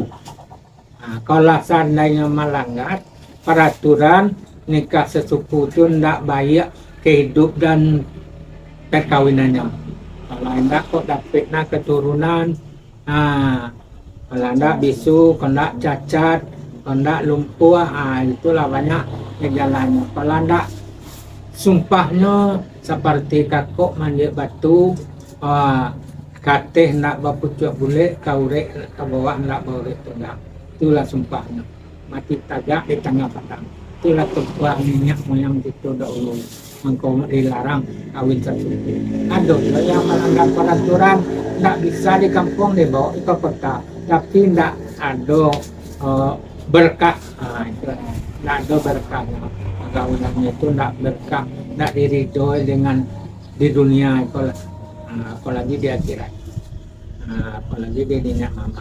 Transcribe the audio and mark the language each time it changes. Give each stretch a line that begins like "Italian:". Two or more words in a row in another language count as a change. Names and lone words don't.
Indonesian: Nah, kalau seandainya melanggar peraturan nikah sesuku itu tidak baik kehidup dan perkawinannya. Kalau tidak kok dapatnya keturunan, kalau tidak bisu, kalau tidak cacat, kalau tidak lumpuh, itulah banyak gejalanya. Kalau tidak sumpahnya seperti
Minangkabau: kakok mandi batu, kateh nak berpucuk bulik, kaurek ke bawah nak borek tunggang.
Indonesian: Itulah sumpahnya.
Minangkabau: Mati tagak di tengah padang.
Indonesian: Itulah tumpah minyak moyang itu dahulu. Engkau dilarang kawin sasuku. Ada yang melanggar peraturan tidak bisa di kampung dibawa ke kota, tapi tidak ada berkah. Itu tidak ada berkahnya. Perkawinannya itu tidak berkah, tidak diridhoi dengan di dunia, apalagi di akhirat, apalagi di dunia mama.